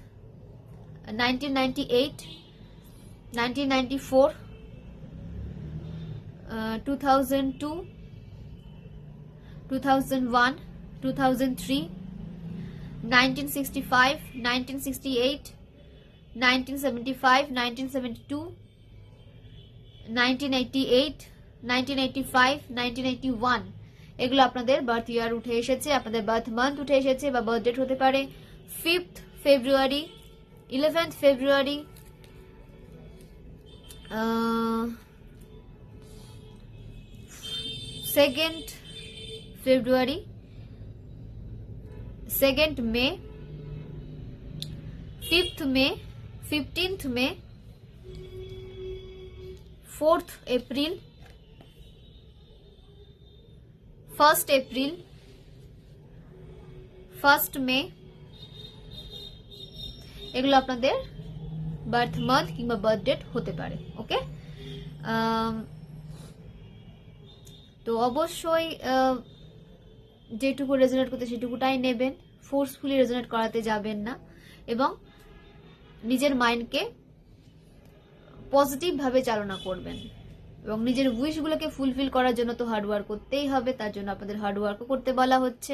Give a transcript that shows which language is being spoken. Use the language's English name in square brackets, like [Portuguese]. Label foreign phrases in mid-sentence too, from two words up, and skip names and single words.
[Bangla] 1998, 1994, 2002, 2001, 2003, 1965, 1968, 1975, 1972, 1988, 1985, 1981, এগুলো আপনাদের [English] birth year [Bangla] উঠে এসেছে। আপনাদের [English] birth month [Bangla] উঠে এসেছে বা [English] birth date [Bangla] হতে পারে [English] 5th February, 11th February, 2nd February, 2nd May, 5th May, 15th May, 4th April, 1st April, 1st May, [Bangla] এগুলো আপনাদের [English] birth month [Bangla] কিংবা [English] birth date [Bangla] হতে পারে। ওকে, তো অবশ্যই যেটুকু রেজোনেট করতে সেটুকুটাই নেবেন, [English] forcefully resonate [Bangla] করাতে যাবেন না, এবং নিজের মাইন্ডকে পজিটিভ ভাবে চালনা করবেন, এবং নিজের উইশগুলোকে ফুলফিল করার জন্য তো হার্ডওয়ার্ক করতেই হবে, তার জন্য আপনাদের হার্ডওয়ার্কও করতে বলা হচ্ছে।